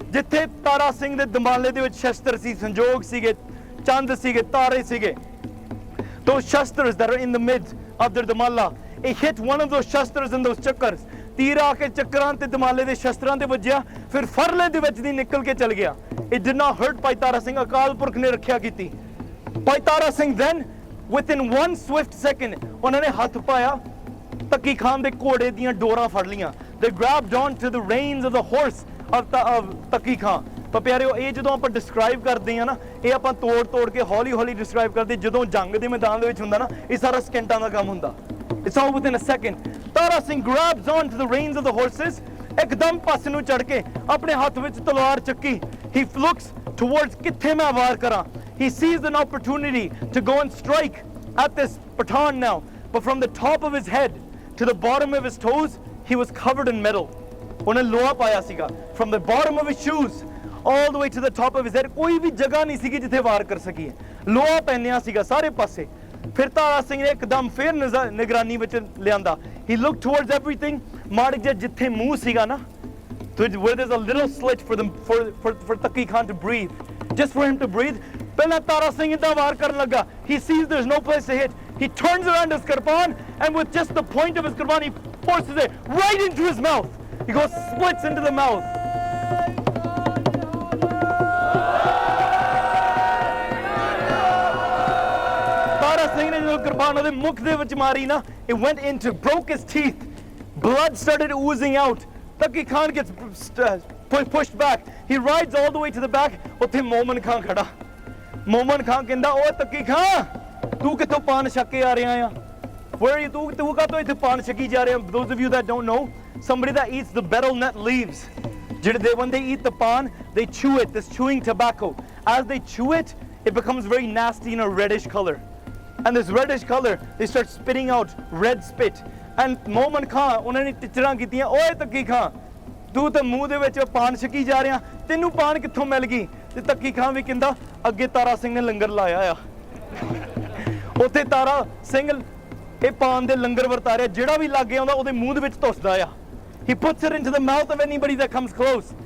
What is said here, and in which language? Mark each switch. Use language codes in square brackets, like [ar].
[pa] ਜਿੱਥੇ ਤਾਰਾ ਸਿੰਘ ਦੇ ਦਮਾਲੇ ਦੇ ਵਿੱਚ ਸ਼ਸਤਰ ਸੀ, ਸੰਜੋਗ ਸੀਗੇ, ਚੰਦ ਸੀਗੇ, ਤਾਰੇ ਸੀਗੇ. [en] Those shastras that are in the mid of their damala, it hit one of those shastras and those chakkars. [pa] ਤੀਰ ਆ ਕੇ ਚੱਕਰਾਂ ਤੇ ਦਮਾਲੇ ਦੇ ਸ਼ਸਤਰਾਂ ਤੇ ਵੱਜਿਆ, ਫਿਰ ਫਰਲੇ ਦੇ ਵਿੱਚ ਦੀ ਨਿਕਲ ਕੇ ਚਲ ਗਿਆ. [en] It did not hurt Bhai Tara Singh. [pa] Akal Purakh ਨੇ ਰੱਖਿਆ ਕੀਤੀ. [en] Bhai Tara Singh then, within one swift second, [pa] ਉਹਨਾਂ ਨੇ ਹੱਥ ਪਾਇਆ, Takki Khan ਦੇ ਘੋੜੇ ਦੀਆਂ ਡੋਰਾਂ ਫੜ ਲੀਆਂ. [en] They grabbed on to the reins of the horse of Takki Khan. [pa] ਪਰ ਪਿਆਰਿਓ ਇਹ ਜਦੋਂ ਆਪਾਂ ਡਿਸਕ੍ਰਾਈਬ ਕਰਦੇ ਆ ਨਾ, ਇਹ ਆਪਾਂ ਤੋੜ ਕੇ ਹੌਲੀ ਹੌਲੀ ਡਿਸਕ੍ਰਾਈਬ ਕਰਦੇ. ਜਦੋਂ ਜੰਗ ਦੇ ਮੈਦਾਨ ਦੇ ਵਿੱਚ ਹੁੰਦਾ ਨਾ, ਇਹ ਸਾਰਾ ਸਕਿੰਟਾਂ ਦਾ ਕੰਮ ਹੁੰਦਾ. [en] It's all within a second. Tara Singh grabs on to the reins of the horses. [pa] ਇੱਕਦਮ ਪਾਸੇ ਨੂੰ ਚੜ ਕੇ ਆਪਣੇ ਹੱਥ ਵਿੱਚ ਤਲਵਾਰ ਚੱਕੀ. [en] He looks towards [pa] ਕਿੱਥੇ ਮੈਂ ਵਾਰ ਕਰਾਂ. [en] He sees an opportunity to go and strike at this Pathan now. But from the top of his head to the bottom of his toes, he was covered in metal. [pa] ਉਹਨੇ ਲੋਹਾ ਪਾਇਆ ਸੀਗਾ. [en] From the bottom of his shoes all the way to the top of his head, [pa] ਕੋਈ ਵੀ ਜਗ੍ਹਾ ਨਹੀਂ ਸੀਗੀ ਜਿੱਥੇ ਵਾਰ ਕਰ ਸਕੀਏ. ਲੋਹਾ ਪਹਿਨਿਆ ਸੀਗਾ ਸਾਰੇ ਪਾਸੇ. ਫਿਰ ਤਾਰਾ ਸਿੰਘ ਨੇ ਇੱਕਦਮ ਫਿਰ ਨਿਗਰਾਨੀ ਵਿੱਚ ਲਿਆਂਦਾ. [en] He looked towards everything. [pa] ਮਾੜੀ ਜਿਹੀ ਜਿੱਥੇ ਮੂੰਹ ਸੀਗਾ ਨਾ, [en] where there's a little slit for Takki Khan to breathe, just for him to breathe. [pa] ਪਹਿਲਾਂ ਤਾਰਾ ਸਿੰਘ ਇੱਦਾਂ ਵਾਰ ਕਰਨ ਲੱਗਾ. [en] He sees there's no place to hit. He turns around his kirpan and with just the point of his kirpan, he forces it right into his mouth. He goes splits into the mouth. [pa] Kirpan ਉਹਦੇ ਮੁਖ ਦੇ ਵਿੱਚ ਮਾਰੀ ਨਾ, [en] it went into, broke his teeth. Blood started oozing out. Takki Khan gets pushed back. He rides all the way to the back. [pa] ਉੱਥੇ ਮੋਮਨ ਖਾਨ ਖੜਾ. ਮੋਮਨ ਖਾਨ ਕਹਿੰਦਾ, ਓਏ ਤੱਕੀ ਖਾਂ, ਤੂੰ ਕਿੱਥੋਂ ਪਾਨ ਛੱਕ ਕੇ ਆ ਰਿਹਾ ਆ? [en] Where are you? [pa] ਤੂੰ ਕਾਹਤੋਂ ਇੱਥੇ ਪਾਨ ਛਕੀ ਜਾ ਰਿਹਾ? [en] Those of you that don't know, somebody that eats the betel nut leaves, when they eat the pan, they chew it, this chewing tobacco. As they chew it, it becomes very nasty in a reddish color. And this reddish color, they start spitting out red spit. [pa] And Moman Khan, ਉਹਨਾਂ ਨੇ ਟਿਚਰਾਂ ਕੀਤੀਆਂ, ਓਏ ਤੱਕੀ ਖਾਂ, ਤੂੰ ਤਾਂ ਮੂੰਹ ਦੇ ਵਿੱਚ ਪਾਨ ਛਕੀ ਜਾ ਰਿਹਾ, ਤੈਨੂੰ ਪਾਨ ਕਿੱਥੋਂ ਮਿਲ ਗਈ? ਤੇ ਤੱਕੀ ਖਾਂ ਵੀ ਕਹਿੰਦਾ, ਅੱਗੇ ਤਾਰਾ ਸਿੰਘ ਨੇ ਲੰਗਰ ਲਾਇਆ ਆ। ਉੱਥੇ ਤਾਰਾ ਸਿੰਘ ਇਹ ਪਾਨ ਦੇ ਲੰਗਰ ਵਰਤਾ ਰਿਹਾ, ਜਿਹੜਾ ਵੀ ਲਾਗੇ ਆਉਂਦਾ ਉਹਦੇ ਮੂੰਹ ਦੇ ਵਿੱਚ ਧੁੱਸਦਾ ਆ। [en] He puts it into the mouth of anybody that comes close.